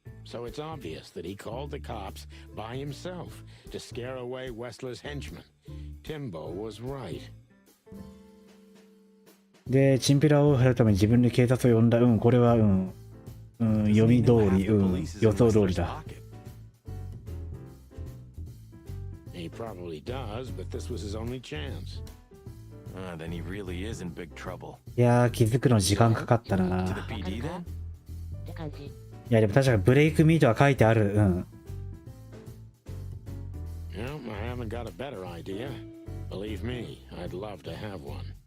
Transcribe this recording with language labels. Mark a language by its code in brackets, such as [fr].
[en] So it's obvious that he called the cops by himself to scare away Wessler's henchmen. Timbo was right. [ja] で、チンピラを減るために自分で警察を呼んだ。これは読み通り、予想通りだ。 [en] He probably does, but this was his only chance. Then he really is in big trouble. [ja] いやー、気づくの時間かかったな。 [en] To [ja] い [en] the PD then? [ja] って感じ。や、でも確かにブレイクミートは書いてある。 [en] Well, I haven't got a better idea. Believe me, I'd love to have one.